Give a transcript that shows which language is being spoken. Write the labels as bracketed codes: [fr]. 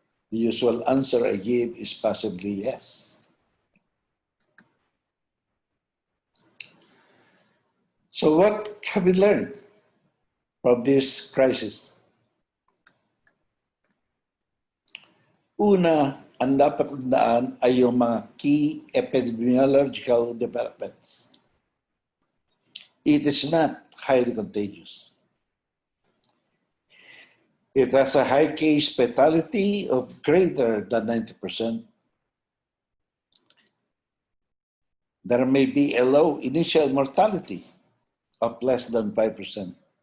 [en] The usual answer I give is possibly yes. So what have we learned from this crisis? [tl] Una, ang dapat tandaan ay yung mga [en] key epidemiological developments. It is not highly contagious. It has a high case fatality of greater than 90%. There may be a low initial mortality of less than 5%.